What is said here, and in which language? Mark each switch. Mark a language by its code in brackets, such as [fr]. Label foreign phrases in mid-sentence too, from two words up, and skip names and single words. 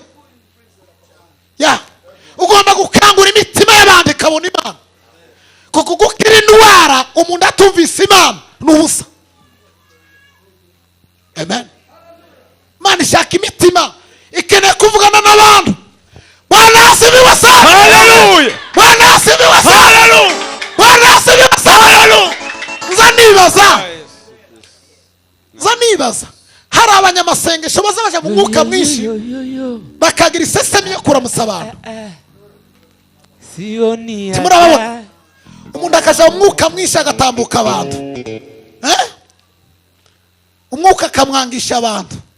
[rw] Ya. Ugomba gukangura imitima y'abandi kabona Imana. Kuko gukira indwara umuntu atumvise Imana n'ubusa. Amen. Imana ishaka imitima ikeneye kuvugana n'abantu. [sw] Bwana asifiwe sana. Haleluya. Bwana asifiwe sana. Haleluya. Bwana asifiwe sana. Haleluya. [rw] Zanibaza hari abanyamasengesho bazabaje mu mwuka mwinshi bakagira isesemi yo kuramutsa abantu. [sw] Sioni haja. [rw] Umuntu akaja mu mwuka mwinshi agatambuka abantu. Umwuka akamwangisha abantu.